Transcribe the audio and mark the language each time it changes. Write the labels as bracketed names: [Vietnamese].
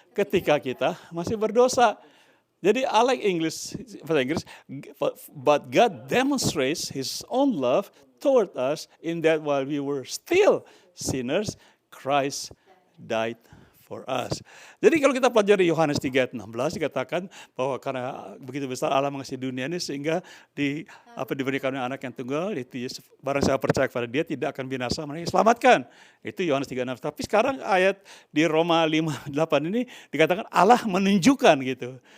[Indonesian] Ketika kita masih berdosa. [English] Jadi I like [Indonesian] bahasa Inggris, [English] but God demonstrates His own love toward us in that while we were still sinners, Christ died for us. [Indonesian] Jadi kalau kita pelajari Yohanes 3:16 dikatakan bahwa karena begitu besar Allah mengasihi dunia ini sehingga diberikan anak yang tunggal, itu barang siapa percaya kepada dia tidak akan binasa melainkan diselamatkan. Itu Yohanes 3:6. Tapi sekarang ayat di Roma 5:8 ini dikatakan Allah menunjukkan gitu.